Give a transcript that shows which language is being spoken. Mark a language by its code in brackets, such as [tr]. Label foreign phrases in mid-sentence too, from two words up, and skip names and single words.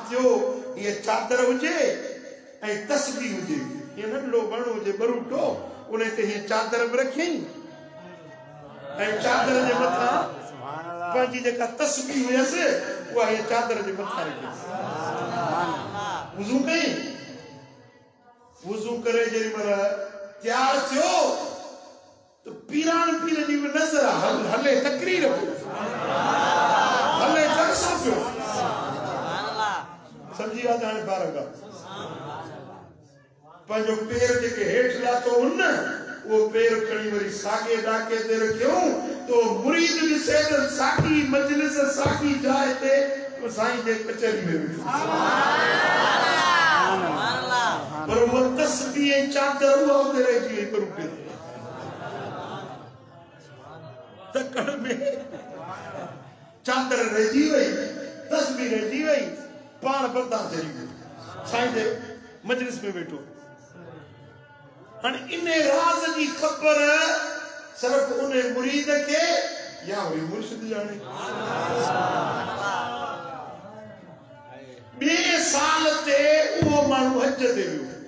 [sd] थियो हीअ चादर हुजे ऐं तस्बीह हुजे हीअं नंढड़ो वण हुजे बरूटो उन ते हीअं चादर बि रखियईं ऐं चादर जे मथां पंहिंजी जेका तस्बीह हुयसि उहा हीअं चादर जे मथां रखी वुज़ू कई वुज़ू करे जेॾी महिल तैयार थियो तो पीरान पीर जी भी नज़र हले तकरीर हले जलसो पियो समझी विया हाणे ॿार पंहिंजो पेर जेके हेठि लाथो हुन वो पैर खड़ी वरी सागे डाके ते रखियो तो मुरीद ॾिसे त सागी मजलिस सागी जाए ते साईं जे कचहरी में पर वो तस्बीह चादर वो उते रहिजी वई पर उते तकड़ में चादर रहिजी वई तस्बीह रहिजी वई पाण बर्दाश्त करी वियो साईं जे मजलिस में वेठो हाणे इन राज़ जी ख़बर सिर्फ उन मुरीद के या वरी मुर्शिद जाने ॿिए साल ते उहो माण्हू हज ते वियो